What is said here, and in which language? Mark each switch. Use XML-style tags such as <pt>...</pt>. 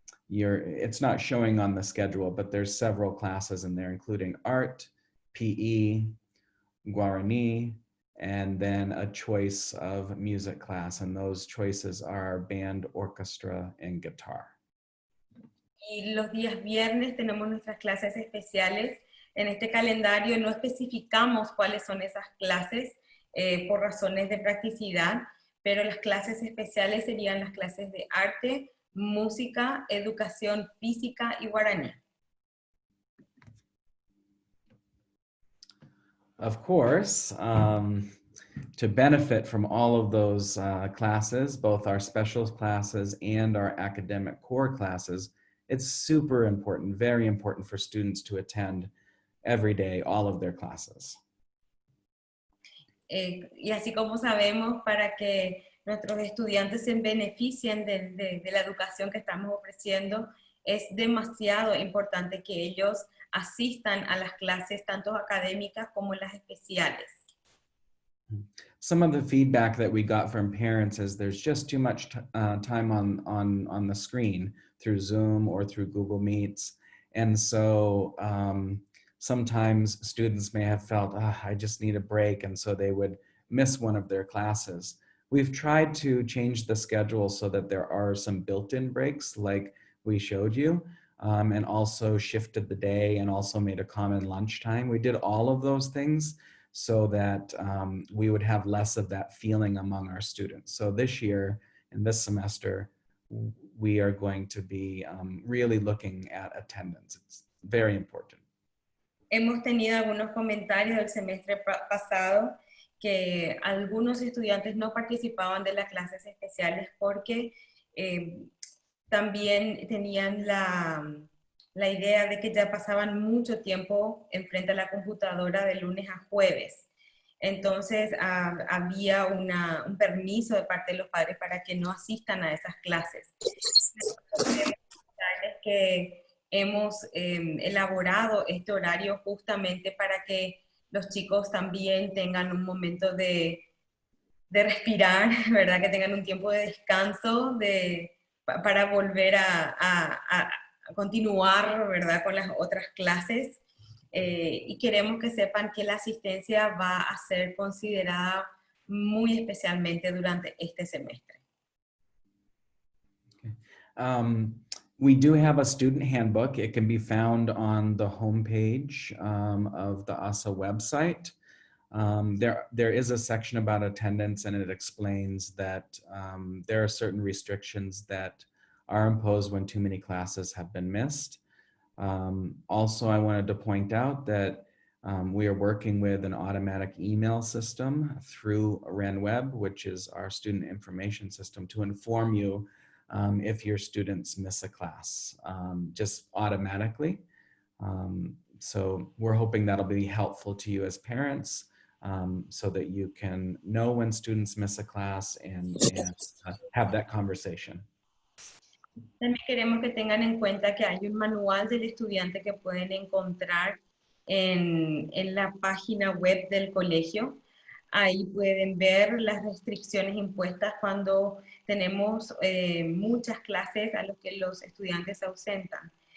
<en>It's not showing on the schedule, but there's several classes in there, including art, PE, Guarani, and then a choice of music class. And those choices are band, orchestra, and guitar.</en> <es>Y los días viernes tenemos nuestras clases especiales. En este calendario no especificamos cuáles son esas clases por razones de practicidad, pero las clases especiales serían las clases de arte, música, educación física y guaraní.</es> <en>Of course, to benefit from all of those classes, both our special classes and our academic core classes, it's super important, very important for students to attend every day, all of their classes.</en> <es>Y así como sabemos, para que nuestros estudiantes se beneficien de la educación que estamos ofreciendo, es demasiado importante que ellos asistan a las clases, tanto académicas como las especiales.</es> <en>Some of the feedback that we got from parents is there's just too much time on the screen through Zoom or through Google Meets. And so sometimes students may have felt, I just need a break. And so they would miss one of their classes. We've tried to change the schedule so that there are some built-in breaks like we showed you, and also shifted the day and also made a common lunchtime. We did all of those things so that we would have less of that feeling among our students. So this year, in this semester, we are going to be really looking at attendance. It's very important.</en> <es>Hemos tenido algunos comentarios del semestre pasado que algunos estudiantes no participaban de las clases especiales porque también tenían la idea de que ya pasaban mucho tiempo enfrente a la computadora de lunes a jueves. Entonces había un permiso de parte de los padres para que no asistan a esas clases. Que hemos elaborado este horario justamente para que los chicos también tengan un momento de respirar, ¿verdad? Que tengan un tiempo de descanso para volver a continuar, ¿verdad? Con las otras clases. Y queremos que sepan que la asistencia va a ser considerada muy especialmente durante este semestre.</es> <en>Okay. We do have a student handbook. It can be found on the homepage of the ASA website. There is a section about attendance, and it explains that there are certain restrictions that are imposed when too many classes have been missed. Also, I wanted to point out that we are working with an automatic email system through RenWeb, which is our student information system, to inform you if your students miss a class, just automatically. So we're hoping that'll be helpful to you as parents, so that you can know when students miss a class and have that conversation.</en> <es>También queremos que tengan en cuenta que hay un manual del estudiante que pueden encontrar en la página web del colegio. Ahí pueden ver las restricciones impuestas cuando tenemos muchas clases a las que los estudiantes se ausentan.</es>